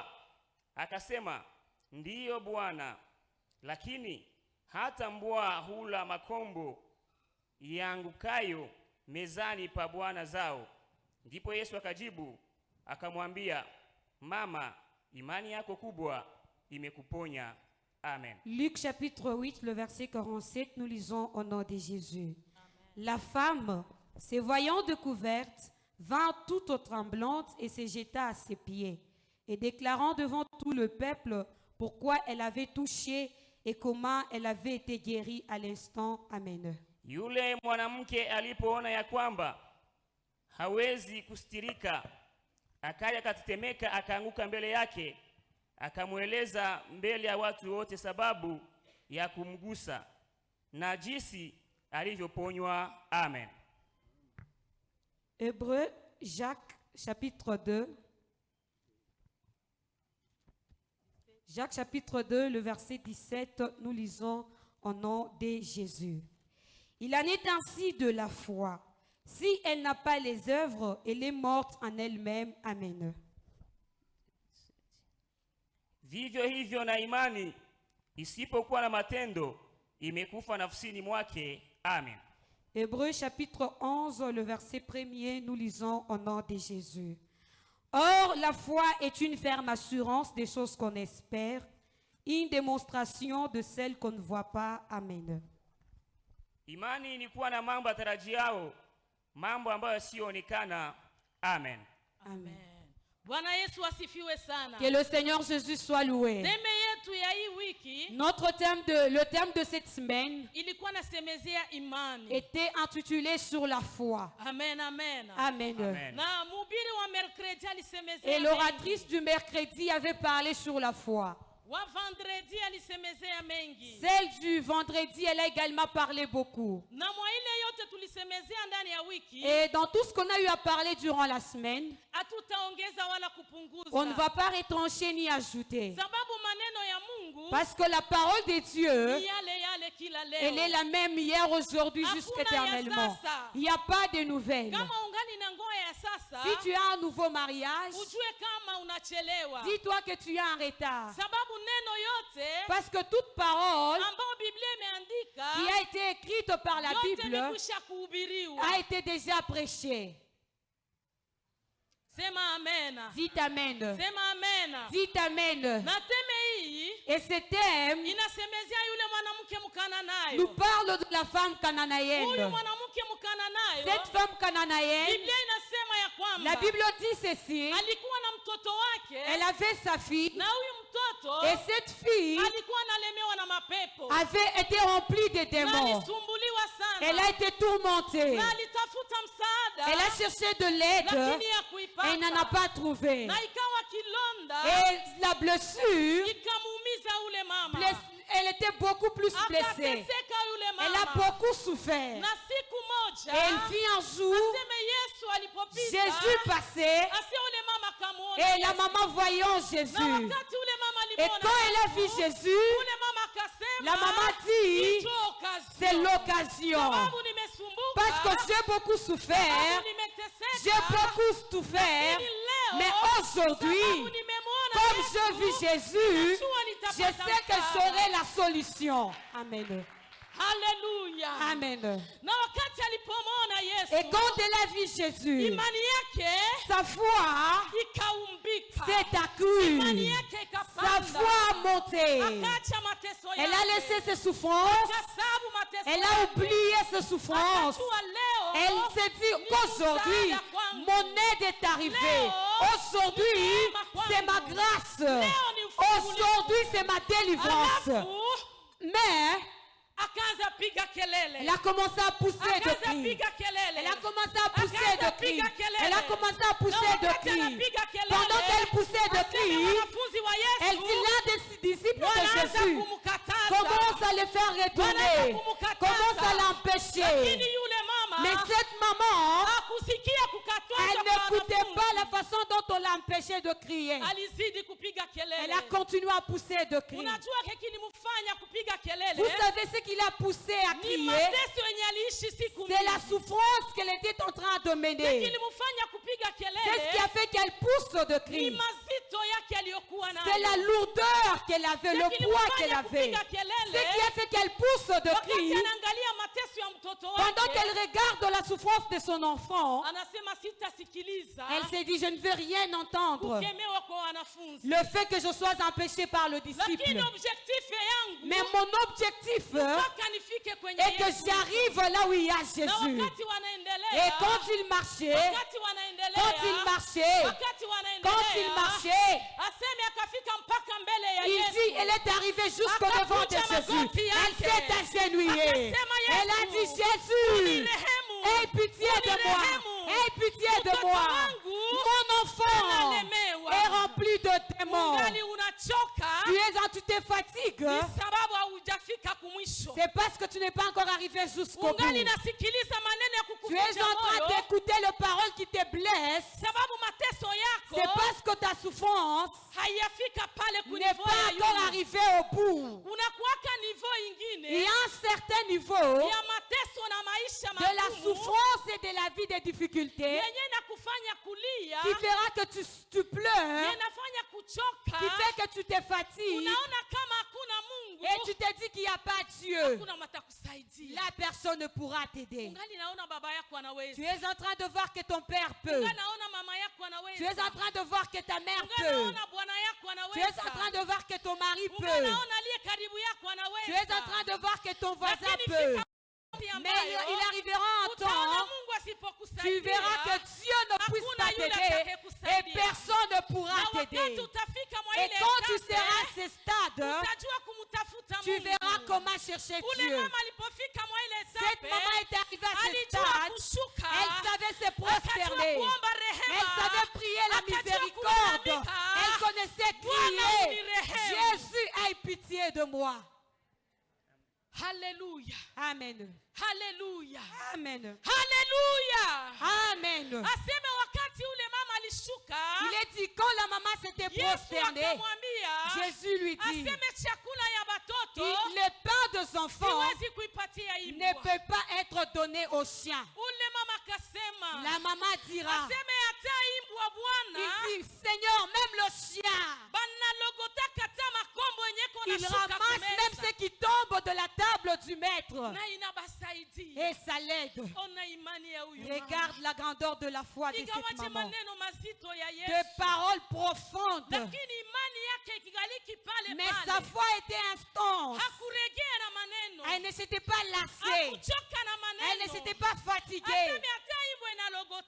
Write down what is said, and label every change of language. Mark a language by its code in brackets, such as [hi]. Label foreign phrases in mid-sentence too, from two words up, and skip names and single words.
[sw] Akasema, ndiyo Bwana, lakini hata mbwa hula makombo yaangukayo mezani pa bwana zao. Ndipo Yesu akajibu akamwambia, mama, imani yako kubwa imekuponya. Amen. [fr] Luc chapitre 8, le verset 47, nous lisons au nom de Jésus. Amen. La femme, se voyant découverte, vint toute tremblante et se jeta à ses pieds, et déclarant devant tout le peuple pourquoi elle avait touché et comment elle avait été guérie à l'instant. Amen. [sw] Yule mwanamke alipoona ya kwamba hawezi kustirika, akaja katetemeka, akaanguka mbele yake, akamweleza mbele ya watu wote sababu ya kumgusa na jinsi alivyoponywa. Amen. [fr] Hébreu, Jacques chapitre 2. Jacques chapitre 2, le verset 17, nous lisons au nom de Jésus. Il en est ainsi de la foi. Si elle n'a pas les œuvres, elle est morte en elle-même. Amen. [sw] Vivyo hivyo na imani isipokuwa na matendo imekufa nafsini mwake. Amen. [fr] Hébreux chapitre 11, le verset 1er, nous lisons au nom de Jésus. Or, la foi est une ferme assurance des choses qu'on espère, une démonstration de celles qu'on ne voit pas. Amen. [sw] Imani ni kuwa na mambo yatarajiao, mambo ambayo yasiyoonekana. Amen. Amen. Bwana Yesu asifiwe sana. [fr] Que le Seigneur Jésus soit loué. [sw] Theme yetu ya hii wiki [fr] Le thème de cette semaine [sw] ilikuwa nasemezea imani. [fr] était intitulé sur la foi. Amen, amen. Amen. Amen. [sw] Na mhubiri wa mercredi alisemezea [fr] Et l'oratrice [sw] mengi. [fr] du mercredi avait parlé sur la foi. [sw] Wa vendredi alisemezea mengi. [fr] Celle du vendredi, elle a également parlé beaucoup. [sw] Na mwa ile yote tulisemezea ndani ya wiki, [fr] Et dans tout ce qu'on a eu à parler durant la semaine, [sw] hatutaongeza wala kupunguza. [fr] on ne va pas retrancher ni ajouter. [sw] Sababu maneno ya Mungu [fr] Parce que la parole de Dieu, [sw] ni yale yale kila leo. [fr] elle est la même hier, aujourd'hui, [sw] Hakuna [fr] jusqu'éternellement. [sw] ya sasa. [fr] Il n'y a pas de nouvelles. [sw] Kama ungali na ngoa ya sasa, [fr] Si tu as un nouveau mariage, [sw] ujue kama unachelewa. [fr] dis-toi que tu es en retard. [sw] Sababu neno yote [fr] Parce que toute parole [sw] ambayo Biblia imeandika [fr] qui a été écrite par la [sw] yote [fr] Bible [sw] imekwisha kuhubiriwa. [fr] a été déjà prêchée. [sw] Sema amena. [fr] Dites Amen. [sw] Sema amena. [fr] Dites Amen. [sw] Na teme hii [fr] Et ce thème [sw] inasemezea yule mwanamke [fr] nous [sw] Mkananayo. [fr] parle de la femme [sw] Huyu [fr] cananéenne. [sw] mwanamke Mkananayo, [fr] Cette femme cananéenne, [sw] Biblia inasema ya kwamba [fr] la Bible dit ceci, [sw] alikuwa na mtoto wake, [fr] elle avait sa fille, [sw] na huyu mtoto [fr] et cette fille [sw] alikuwa analemewa na mapepo [fr] avait été remplie de [sw] na [fr] démons. [sw] alisumbuliwa [fr] Elle [sw] sana [fr] a été tourmentée. [sw] na alitafuta msaada [fr] Elle a cherché de l'aide [sw] lakini ya [fr] et n'en a [sw] kuipata, [fr] pas trouvé. [sw] na ikawa kilonda [fr] Et la blessure, [sw] ikamuumiza ule mama, [fr] elle était beaucoup plus blessée. [sw] akateseka yule [fr] Elle a [sw] mama. [fr] beaucoup souffert. [sw] Na siku moja [fr] Et elle fit un jour, [sw] aseme Yesu alipopita, [fr] Jésus passait [sw] ase ule mama kamuona [fr] et la [sw] Yesu. [fr] maman voyant [sw] Na [fr] Jésus. [sw] wakati ule mama [fr] Et [sw] alimuona [fr] quand elle a vu [sw] Yesu, [fr] Jésus, [sw] ule mama akasema, [fr] la maman dit, [sw] "Njoo occasion." [fr] c'est l'occasion. [sw] Sababu nimesumbuka, [fr] Parce que j'ai beaucoup souffert, [sw] sababu nimeteseka, [fr] j'ai beaucoup souffert, [sw] lakini leo, [fr] mais aujourd'hui, [sw] sababu nimemuona [fr] comme [sw] Yesu, [fr] je vis Jésus, [sw] najua [fr] je [sw] nitapata [fr] sais que [sw] msaada. [fr] j'aurai la solution. Amen. Haleluya. Amen. [sw] Na wakati alipomwona Yesu, [fr] Et quand elle a vu Jésus, [sw] imani yake [fr] sa foi [sw] ikaumbika, [fr] s'est accrue, [sw] imani yake [fr] sa [sw] ikapanda, [fr] foi a monté. [sw] akaacha mateso [fr] Elle a [sw] yake, [fr] laissé ses souffrances, [sw] akasabu mateso [fr] elle a [sw] yake. [fr] oublié ses souffrances. [sw] Akajua leo [fr] Elle s'est dit qu'aujourd'hui, mon aide est arrivée. Aujourd'hui, c'est ma grâce. Aujourd'hui, c'est ma délivrance. [sw] alafu [fr] Mais [sw] akaanza piga kelele, [fr] elle a commencé à pousser de [sw] akaanza [fr] cris. [sw] piga kelele, [fr] Elle a commencé à pousser de cris. Elle a commencé à [sw] Na [fr] pousser de [sw] wakati [fr] cris. [sw] anapiga kelele, [fr] Pendant qu'elle poussait de [sw] aseme [fr] cris, [sw] wanafunzi wa [fr] elle [sw] Yesu [fr] dit l'un des disciples de [sw] wanaanza [fr] Jésus [sw] kumkataza, [fr] commence à le faire retourner, commence à l'empêcher. [sw] lakini yule mama [fr] Mais cette maman, [sw] hakusikia kukatazwa [fr] elle [sw] kwa [fr] n'écoutait [sw] wanafunzi. [fr] pas la façon dont on l'empêchait de crier. [sw] Alizidi kupiga kelele. [fr] Elle a continué à pousser de cris. [sw] Unajua kile kilimfanya kupiga kelele? [fr] Vous savez ce qui l'a poussé à [sw] Ni [fr] crier? [sw] mateso yenye aliishi siku [fr] C'est la [sw] mingi. [fr] souffrance qu'elle était en train de mener. [sw] Kilimfanya kupiga [fr] C'est ce qui [sw] kelele [fr] a fait qu'elle pousse de [sw] ni [fr] cris. [sw] mazito yake aliyokuwa nayo. [fr] C'est la lourdeur qu'elle avait, le poids qu'elle avait. [sw] kupiga kelele [fr] Ce qui a fait qu'elle pousse de [sw] wakati [fr] cris [sw] anaangalia mateso ya mtoto [fr] pendant [sw] wake. [fr] qu'elle regarde la souffrance de son enfant. [sw] Anasema sitasikiliza [fr] Elle s'est dit, je ne veux rien entendre. [sw] kukemewa kwa wanafunzi. [fr] Le fait que je sois empêchée par le disciple. [sw] Lakini objectif yangu [fr] Mais mon objectif [sw] mpaka nifike kwenye [fr] est que [sw] Yesu. [fr] j'arrive là où il y a [sw] Na [fr] Jésus. [sw] wakati [fr] Et [sw] wanaendelea, [fr] quand il marchait, [sw] wakati wanaendelea, [fr] quand il marchait, [sw] wakati [fr] quand il [sw] wanaendelea, [fr] marchait, [sw] aseme akafika mpaka mbele ya [fr] il [sw] Yesu. [fr] dit, elle est arrivée jusqu'au devant de Jésus. Elle s'est agenouillée. Elle a dit, Jésus, [sw] Unirehemu, [fr] aie pitié de moi. Aie pitié de [sw] mtoto [fr] moi. [sw] wangu [fr] Mon enfant [sw] analemewa. [fr] est rempli de démons. [sw] Ungali unachoka [fr] Tu te fatigues [sw] ni sababu haujafika kumwisho. [fr] C'est parce que tu n'es pas encore arrivé jusqu'au bout. [sw] Ungali nasikiliza maneno ya [fr] Tu es [sw] kukuvunja [fr] en train [sw] moyo. [fr] d'écouter les paroles qui te blessent. [sw] Sababu mateso [fr] C'est [sw] yako [fr] parce que ta souffrance [sw] haiyafika pale [fr] n'est [sw] kunivo [fr] pas [sw] ya [fr] encore [sw] yule. [fr] arrivée au bout. [sw] Unakuwaka nivo [fr] Il y [sw] ingine [fr] a un certain niveau [sw] ya mateso na maisha [fr] de la [sw] magumu [fr] souffrance et de la vie des difficultés [sw] yenye nakufanya kulia, [fr] qui fera que tu pleures, [sw] yenafanya kuchoka. [fr] qui fait que tu te fatigues [sw] Unaona kama hakuna Mungu, [fr] et tu te dis qu'il n'y a pas Dieu. [sw] hakuna matakusaidia. [fr] La personne ne pourra t'aider. [sw] Ungali naona baba yako [fr] Tu [sw] anaweza. [fr] es en train de voir que ton père peut. [sw] Ungali naona mama yako [fr] Tu es [sw] anaweza. [fr] en train de voir que ta mère [sw] Ungali [fr] peut. [sw] naona bwana yako [fr] Tu es en train [sw] anaweza. [fr] de voir que ton mari [sw] Ungali [fr] peut. [sw] naona aliye karibu yako [fr] Tu es en train [sw] anaweza. [fr] de voir que ton voisin [sw] Lakini [fr] peut. [sw] fika wakati [fr] Mais [sw] ambayo [fr] il arrivera un [sw] utaona [fr] temps, [sw] Mungu [fr] tu [sw] asipokusaidia, [fr] verras que Dieu ne puisse [sw] hakuna [fr] pas [sw] yule [fr] t'aider et [sw] atakayekusaidia. [fr] personne ne pourra [sw] Na wakati [fr] t'aider. [sw] utafika mwa [fr] Et [sw] ile [fr] quand tu [sw] etape, [fr] seras à ce stade, [sw] utajua kumtafuta [fr] tu [sw] Mungu. [fr] verras comment chercher [sw] Ule [fr] Dieu. [sw] mama alipofika mwa ile [fr] Cette [sw] etape, [fr] maman est arrivée à ce [sw] alijua [fr] stade, [sw] kushuka, [fr] elle savait se [sw] akajua [fr] prosterner. [sw] kuomba [fr] Elle [sw] rehema, [fr] savait prier la [sw] akajua [fr] miséricorde. [sw] kulalamika. [fr] Elle connaissait [sw] Bwana [fr] crier. [sw] unirehemu. [fr] Jésus, aie pitié de moi. Haleluya. Amen. Haleluya. Amen. Haleluya. Amen. [sw] Aseme wakati ule mama alishuka, [fr] Il est dit quand la maman s'était [sw] Yesu [fr] prosternée, [sw] akamwambia, [fr] Jésus lui dit, [sw] aseme chakula ya batoto [fr] le pain des enfants [sw] siwezi kuipatia [fr] ne [sw] imbwa. [fr] peut pas être donné aux chiens. [sw] Ule mama akasema, [fr] La maman dira, [sw] aseme hata imbwa Bwana [fr] il dit, Seigneur, même le chien, [sw] banalogotaka hata makombo yenye iko [fr] il [sw] nashuka [fr] ramasse même [sw] kumeza. [fr] ce qui tombe de la table du maître. [sw] Na inabasaidia. [fr] Et ça l'aide. [sw] Ona imani ya huyu [fr] Regarde la grandeur de la foi de cette [sw] ingawaje [fr] maman. [sw] maneno mazito ya [fr] De [sw] Yesu, [fr] paroles profondes. [sw] lakini imani yake ikigaliki pale [fr] Mais sa [sw] pale, [fr] foi était instante. [sw] hakuregea na maneno, [fr] Elle ne s'était pas lassée. [sw] hakuchoka na [fr] Elle ne [sw] maneno. [fr] s'était pas fatiguée. [sw] Aseme hata hivyo inalogota.